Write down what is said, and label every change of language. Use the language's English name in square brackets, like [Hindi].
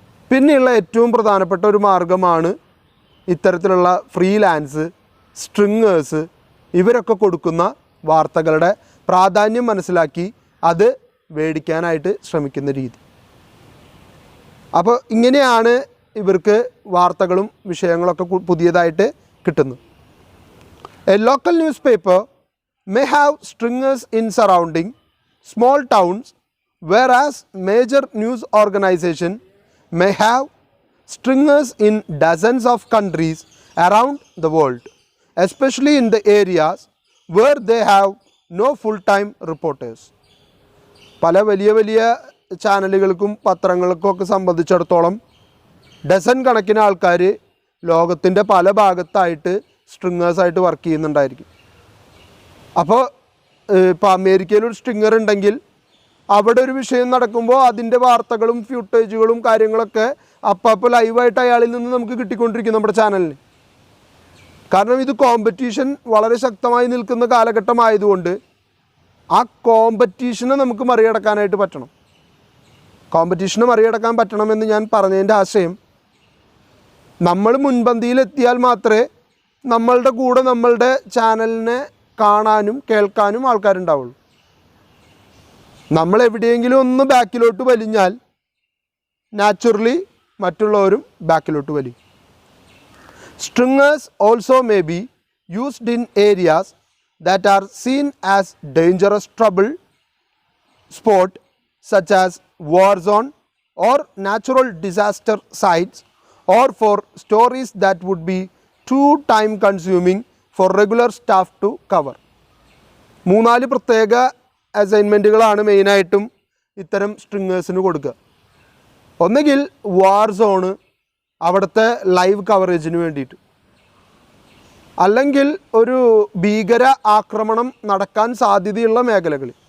[Malayalam] പിന്നെയുള്ള ഏറ്റവും പ്രധാനപ്പെട്ട ഒരു മാർഗമാണ് ഇത്തരത്തിലുള്ള ഫ്രീലാൻസ്, സ്ട്രിങ്ങേഴ്സ്, ഇവരൊക്കെ കൊടുക്കുന്ന വാർത്തകളുടെ പ്രാധാന്യം മനസ്സിലാക്കി അത് മേടിക്കാനായിട്ട് ശ്രമിക്കുന്ന രീതി. അപ്പോൾ ഇങ്ങനെയാണ് ഇവർക്ക് വാർത്തകളും വിഷയങ്ങളൊക്കെ പുതിയതായിട്ട് കിട്ടുന്നത്. [English] A local newspaper may have stringers in surrounding small towns, whereas major news organization may have stringers in dozens of countries around the world, especially in the areas where they have no full-time reporters. [Malayalam] പല വലിയ വലിയ ചാനലുകൾക്കും പത്രങ്ങൾക്കും ഒക്കെ സംബന്ധിച്ചിടത്തോളം dozen കണക്കിന് ആൾക്കാർ ലോകത്തിൻ്റെ പല ഭാഗത്തായിട്ട് സ്ട്രിങ്ങേഴ്സായിട്ട് വർക്ക് ചെയ്യുന്നുണ്ടായിരിക്കും. അപ്പോൾ ഇപ്പോൾ അമേരിക്കയിലൊരു സ്ട്രിങ്ങർ ഉണ്ടെങ്കിൽ അവിടെ ഒരു വിഷയം നടക്കുമ്പോൾ അതിൻ്റെ വാർത്തകളും ഫ്യൂട്ടേജുകളും കാര്യങ്ങളൊക്കെ അപ്പോൾ ലൈവായിട്ട് അയാളിൽ നിന്ന് നമുക്ക് കിട്ടിക്കൊണ്ടിരിക്കും നമ്മുടെ ചാനലിന്. കാരണം ഇത് കോമ്പറ്റീഷൻ വളരെ ശക്തമായി നിൽക്കുന്ന കാലഘട്ടമായതുകൊണ്ട് ആ കോമ്പറ്റീഷനെ നമുക്ക് മറികടക്കാനായിട്ട് പറ്റണം. കോമ്പറ്റീഷനെ മറികടക്കാൻ പറ്റണമെന്ന് ഞാൻ പറഞ്ഞതിൻ്റെ ആശയം, നമ്മൾ മുൻപന്തിയിലെത്തിയാൽ മാത്രമേ നമ്മളുടെ കൂടെ നമ്മളുടെ ചാനലിനെ കാണാനും കേൾക്കാനും ആൾക്കാരുണ്ടാവുള്ളൂ. നമ്മൾ എവിടെയെങ്കിലും ഒന്ന് ബാക്കിലോട്ട് വലിഞ്ഞാൽ നാച്ചുറലി മറ്റുള്ളവരും ബാക്കിലോട്ട് വലിയും. [English] Stringers also may be used in areas that are seen as dangerous trouble spot such as war zone or natural disaster sites, or for stories that would be too time consuming for regular staff to cover. [Malayalam] 3-4 പ്രത്യേക അസൈൻമെൻറ്റുകളാണ് മെയിനായിട്ടും ഇത്തരം സ്ട്രിങ്ങേഴ്സിന് കൊടുക്കുക. ഒന്നുകിൽ വാർ zone, അവിടുത്തെ live കവറേജിന് വേണ്ടിയിട്ട്, അല്ലെങ്കിൽ ഒരു ഭീകര ആക്രമണം നടക്കാൻ സാധ്യതയുള്ള മേഖലകൾ.